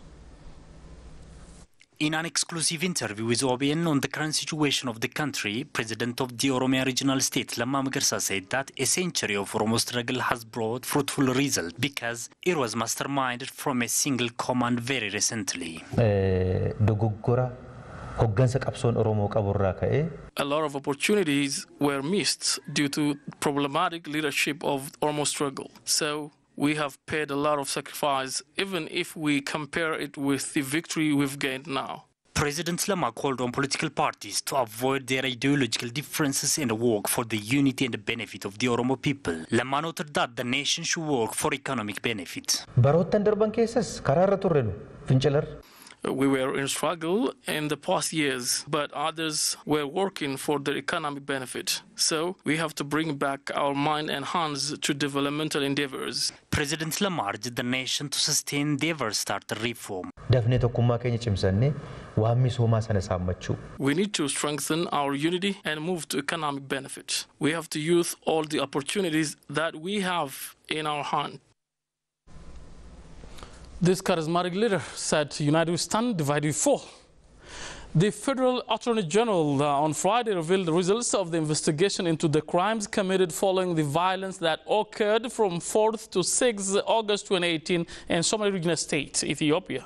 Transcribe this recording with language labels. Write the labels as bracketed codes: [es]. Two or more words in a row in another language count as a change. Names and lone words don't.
[en] In an exclusive interview with OBN on the current situation of the country, President of the Oromia regional state, Lemma Magarsa, said that a century of Oromo struggle has brought fruitful results because it was masterminded from a single command very recently. [om] hoggansa qabsoon Oromoo qaburraa ka'ee [en] a lot of opportunities were missed due to problematic leadership of Oromo struggle. So we have paid a lot of sacrifice, even if we compare it with the victory we've gained now. President Lama called on political parties to avoid their ideological differences and work for the unity and the benefit of the Oromo people. Lama noted that the nation should work for economic benefit. [om] baroottan darban keessas karaarra turre nu fincilar. [en] We were in struggle in the past years, but others were working for their economic benefit. So we have to bring back our mind and hands to developmental endeavors. President Lama urged the nation to sustain the ever-started reform. [om] Dafnee tokkummaa keenya cimsannee waan misoomaa sana saammachuu. [en] We need to strengthen our unity and move to economic benefit. We have to use all the opportunities that we have in our hand. This charismatic leader said, "United we stand, divided we fall." The Federal Attorney General on Friday revealed the results of the investigation into the crimes committed following the violence that occurred from 4th to 6th August 2018 in Somali Regional State, Ethiopia.